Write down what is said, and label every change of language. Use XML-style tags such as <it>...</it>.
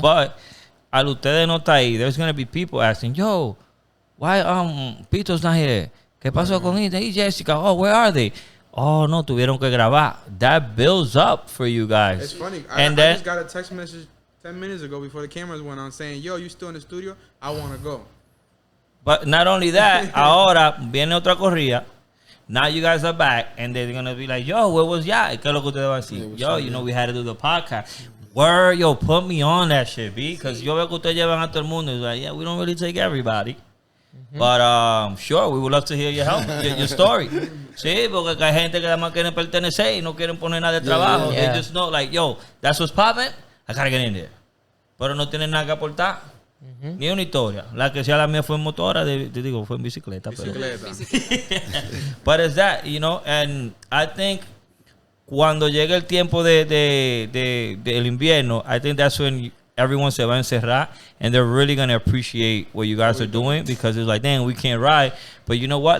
<en>But</en> <es>al ustedes no está ahí,</es> <en>there's going to be people asking, yo, why Pito's not here?</en> <es>¿Qué pasó con Ethan y Jessica?</es> <en>Oh, where are they?</en> <es>Oh, no, tuvieron que grabar.</es> <en>That builds up for you guys. It's funny. I just got a text message 10 minutes ago before the cameras went on saying, yo, you still in the studio? I want to go. But not only that,</en> <es>ahora viene otra corrida.</es> <en>Now you guys are back, and they're going to be like, yo, where was ya?</en> <es>¿Qué es lo que ustedes van a decir?</es> <en>Yo, you know, we had to do the podcast. Word, yo, put me on that shit, B. Because</en> <es>yo veo que ustedes llevan a todo el mundo.</es> <en>It's like, yeah, we don't really take everybody. But sure, we would love to hear your help, your story.</en> <es>Sí, porque hay gente que además quieren pertenecer y no quieren poner nada de trabajo.</es> <en>Yeah. They just know, like, yo, that's what's popping. I gotta get in there.</en> <es>Pero no tienen nada que aportar. Ni una historia.</es> <en>La que sea la mía fue en motora, te digo, fue en bicicleta. But it's that, you know, and I think</en> <es>cuando llegue el tiempo del invierno,</es> <en>I think that's when everyone</en> <es>se va a encerrar</es> <en>and they're really going to appreciate what you guys are doing, because it's like, damn, we can't ride, but you know what?</en>